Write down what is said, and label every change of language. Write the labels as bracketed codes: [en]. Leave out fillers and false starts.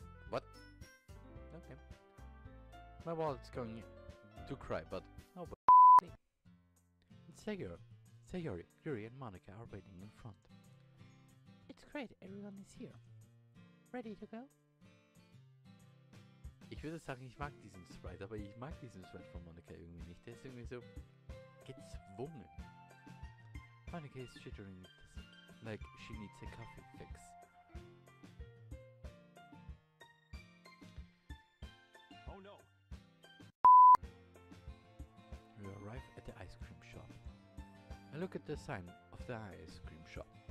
[en] What? Okay. My wallet's going to cry, but oh, but Sayori, Yuri, and Monica are waiting in front. It's great, everyone is here. Ready to go? [de] Ich würde sagen, ich mag diesen Sprite, aber ich mag diesen Sprite von Monica irgendwie nicht. Der ist irgendwie so gezwungen. [en] Monica is chittering like she needs a coffee fix. Oh no. We arrive at the ice cream shop. I look at the sign of the ice cream shop.